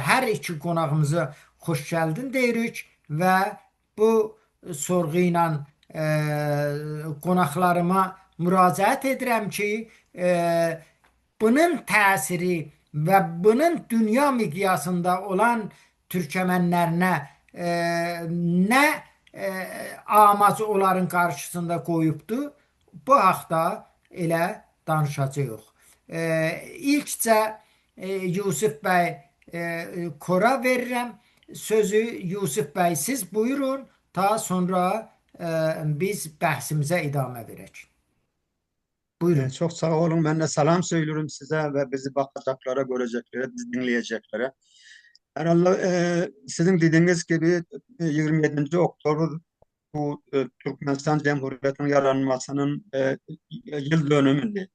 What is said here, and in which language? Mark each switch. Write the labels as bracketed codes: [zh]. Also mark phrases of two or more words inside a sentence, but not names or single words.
[az] Hər iki qonağımıza xoş gəldin deyirik və bu sorğu ilə qonaqlarıma müraciət edirəm ki, bunun təsiri və bunun dünya miqyasında olan türkmenlərinə nə amac onların qarşısında qoyubdu, bu haqda elə danışacağıq. İlkcə Yusif bəy Kora verirəm sözü. Yusif bəy siz buyurun, ta sonra biz bəhsimizə idamə verək. Buyurun. [tr] Çok sağ olun. Ben de selam söylüyorum size ve bizi bakacaklara, göreceklere, bizi dinleyeceklere. Herhalde sizin dediğiniz gibi 27. Oktober bu Türkmenistan Cumhuriyeti'nin yaranmasının yıl dönümünde.